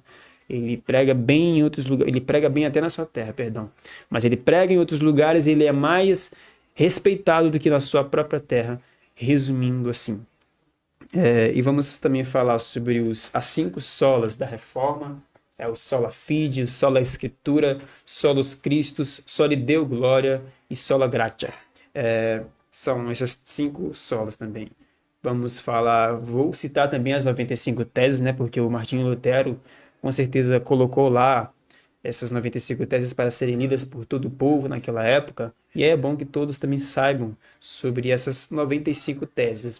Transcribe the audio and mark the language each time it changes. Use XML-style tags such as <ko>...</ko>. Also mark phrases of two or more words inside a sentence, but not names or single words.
<pt>Ele prega bem em outros lugares, ele prega bem até na sua terra, perdão. Mas ele prega em outros lugares e ele é mais respeitado do que na sua própria terra, resumindo assim. E vamos também falar sobre as 5 solas da reforma.</pt> <la>O sola fide, o sola escritura, solos Christus, soli Deo glória e sola gratia.</la> <pt>São essas 5 solas também. Vou citar também as 95 teses, né? Porque o Martinho Lutero com certeza colocou lá essas 95 teses para serem lidas por todo o povo naquela época. E é bom que todos também saibam sobre essas 95 teses.</pt>